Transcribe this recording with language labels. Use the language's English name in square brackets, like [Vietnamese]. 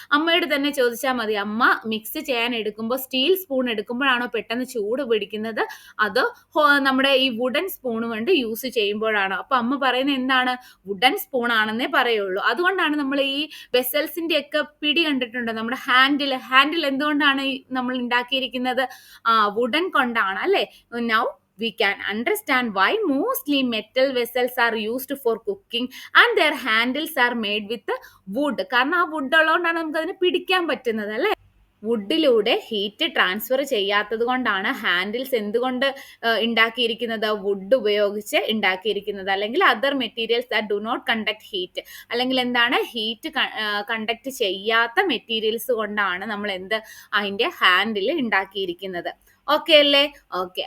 [Malayalam] അമ്മയോട് തന്നെ ചോദിച്ചാൽ മതി, അമ്മ മിക്സ് ചെയ്യാൻ എടുക്കുമ്പോൾ സ്റ്റീൽ സ്പൂൺ എടുക്കുമ്പോഴാണോ പെട്ടെന്ന് ചൂട് പിടിക്കുന്നത്, അതോ നമ്മുടെ ഈ വുഡൻ സ്പൂൺ കൊണ്ട് യൂസ് ചെയ്യുമ്പോഴാണോ? അപ്പൊ അമ്മ പറയുന്നത് എന്താണ്? വുഡൻ സ്പൂൺ ആണെന്നേ പറയുള്ളൂ. അതുകൊണ്ടാണ് നമ്മൾ ഈ വെസൽസിന്റെ ഒക്കെ പിടി കണ്ടിട്ടുണ്ട്. നമ്മുടെ ഹാൻഡിൽ എന്തുകൊണ്ടാണ് നമ്മൾ ഉണ്ടാക്കിയിരിക്കുന്നത്? വുഡൻ കൊണ്ടാണ് അല്ലേ? [English] Now we can understand why mostly metal vessels are used for cooking and their handles are made with wood. [Malayalam] കാരണം ആ വുഡ് ഉള്ളതുകൊണ്ടാണ് നമുക്ക് അതിനെ പിടിക്കാൻ പറ്റുന്നത് അല്ലേ? വുഡിലൂടെ ഹീറ്റ് ട്രാൻസ്ഫർ ചെയ്യാത്തത് കൊണ്ടാണ് ഹാൻഡിൽസ് എന്തുകൊണ്ട് ഉണ്ടാക്കിയിരിക്കുന്നത്? വുഡ് ഉപയോഗിച്ച് ഉണ്ടാക്കിയിരിക്കുന്നത്. അല്ലെങ്കിൽ [English] other materials that do not conduct heat, [Malayalam] അല്ലെങ്കിൽ എന്താണ്? ഹീറ്റ് കണ്ടക്ട് ചെയ്യാത്ത മെറ്റീരിയൽസ് കൊണ്ടാണ് നമ്മൾ അതിന്റെ ഹാൻഡിൽ ഉണ്ടാക്കിയിരിക്കുന്നത്. ഓക്കെ അല്ലേ? ഓക്കെ.